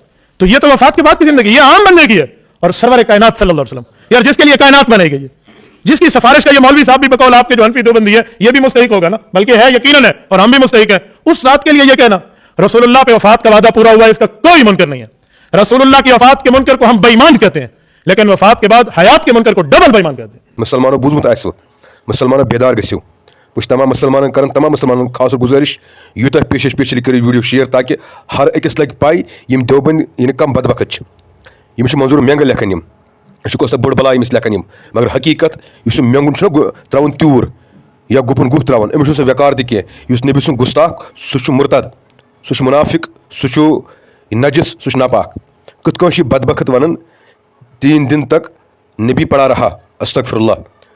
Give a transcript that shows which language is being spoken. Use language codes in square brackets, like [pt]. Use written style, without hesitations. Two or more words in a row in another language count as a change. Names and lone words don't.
[ur] تو یہ تو وفات کے بعد کی زندگی, یہ عام بندے کی ہے. اور سرور کائنات [ar] صلی اللہ علیہ وسلم, [ur] یار جس کے لیے کائنات بنائی گئی ہے, جس کی سفارش کا یہ مولوی صاحب بھی بقول آپ کے جو حنفی دیوبندی ہے یہ بھی مستحق ہوگا نا, بلکہ ہے یقیناً ہے, اور ہم بھی مستحق ہیں. اس ذات کے لیے یہ کہنا رسول اللہ پہ وفات کا وعدہ پورا ہوا ہے, اس کا کوئی منکر نہیں ہے. رسول اللہ کی وفات کے منکر کو ہم بے ایمان کہتے ہیں, لیکن وفات کے بعد حیات کے منکر کو ڈبل بے ایمان کہتے ہیں. [ks] مسلمانوں بوزمت آسو, مسلمانوں بیدار گژھو. بہٕ چھُس تمام مسلمانن کران, تمام مسلمانن خاص گزارش یوتاہ پیشش پیشری کٔرِو ویڈیو شیئر, تاکہ ہر أکِس لگہِ پاے یِم دیوبند یعنی کم بدبخت چھِ. یِم چھِ منظور مینٛگہٕ لیکھان, یِم یہِ چھُ کوٗتاہ بٔڑ بلا ییٚمِس لیکھان یِم. مگر حقیٖقت یُس یہِ مینٛگُن چھُنہ ترٛاوُن تیوٗر یا گُپن گُہہ ترٛاوُن, أمِس چھُنہٕ سُہ ویکار تہِ کینٛہہ. یُس نبی سُنٛد گُستاخ سُہ چھُ مُرتد, سُہ چھُ منافق, سُہ چھُ نجس, سُہ چھُ ناپاک. کِتھ کٔنۍ چھُ بدبخت ونان [ur] 3 دن تک نبی پڑھا رہا [ar] استغفر اللہ,